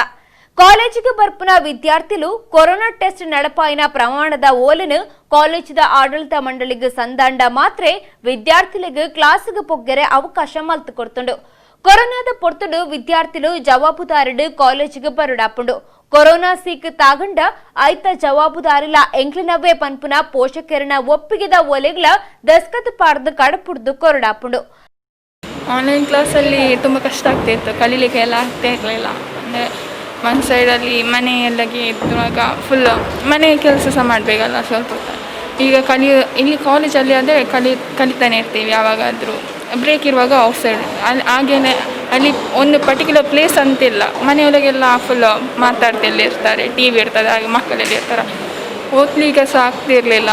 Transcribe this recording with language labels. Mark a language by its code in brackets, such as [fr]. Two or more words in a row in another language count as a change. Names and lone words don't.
[tcy] ಕಾಲೇಜಿಗೆ ಬರ್ಪುನ ವಿದ್ಯಾರ್ಥಿಗಳು ಕೊರೋನಾ ಟೆಸ್ಟ್ ನಡಪಾಯಿನ ಪ್ರಮಾಣದ ಓಲನು ಕಾಲೇಜಿದ ಆಡಳಿತ ಮಂಡಳಿಗೆ ಸಂದಾಂಡ ಮಾತ್ರ ವಿದ್ಯಾರ್ಥಿಗಳಿಗೆ ಕ್ಲಾಸ್ಗೆ ಪೊಗ್ಗೆರೆ ಅವಕಾಶ ಮಲ್ತು ಕೊಡ್ತುಂಡು. ಕೊರೋನಾದ ಪೊರ್ತುಡು ವಿದ್ಯಾರ್ಥಿಗಳು ಜವಾಬುದಾರಿಡು ಕಾಲೇಜಿಗೆ ಬರುಡಾಪುಂಡು. ಕೊರೋನಾ ಸೀಕ್ ತಾಗಂಡ ಐತ ಜವಾಬುದಾರಿಲ ಎಂಕ್ಲಿನವೇ ಪನ್ಪುನ ಪೋಷಕರನ ಒಪ್ಪಿಗೆದ ಒಲೆಗಳ ದಸ್ಕತ್ ಪಾಡ್ದು ಕಡಪುಡ್ದು ಕೊರಡಾಪುಂಡು. [kn] ಆನ್ಲೈನ್ ಕ್ಲಾಸಲ್ಲಿ ತುಂಬ ಕಷ್ಟ ಆಗ್ತಾಯಿತ್ತು, ಕಲೀಲಿಕ್ಕೆ ಎಲ್ಲ ಆಗ್ತಾ ಇರಲಿಲ್ಲ. ಅಂದರೆ ಒಂದು ಸೈಡಲ್ಲಿ ಮನೆಯೆಲ್ಲಗೆ ಇದ್ದಾಗ ಫುಲ್ ಮನೆ ಕೆಲಸ ಸಹ ಮಾಡಬೇಕಲ್ಲ ಸ್ವಲ್ಪ ಹೊತ್ತು. ಈಗ ಇಲ್ಲಿ ಕಾಲೇಜಲ್ಲಿ ಆದರೆ ಕಲಿತಾನೆ ಇರ್ತೀವಿ, ಯಾವಾಗಾದರೂ ಬ್ರೇಕ್ ಇರುವಾಗ ಔಟ್ ಸೈಡ್ ಹಾಗೇನೆ ಅಲ್ಲಿ ಒಂದು [en] particular place [kn] ಅಂತಿಲ್ಲ, ಮನೆಯೊಳಗೆಲ್ಲ ಫುಲ್ ಮಾತಾಡ್ತೆಲ್ಲ ಇರ್ತಾರೆ, ಟಿ ವಿ ಇರ್ತದೆ, ಹಾಗೆ ಮಕ್ಕಳೆಲ್ಲ ಇರ್ತಾರೆ, ಓದ್ಲಿಕ್ಕೆ ಸಹ ಆಗ್ತಿರಲಿಲ್ಲ.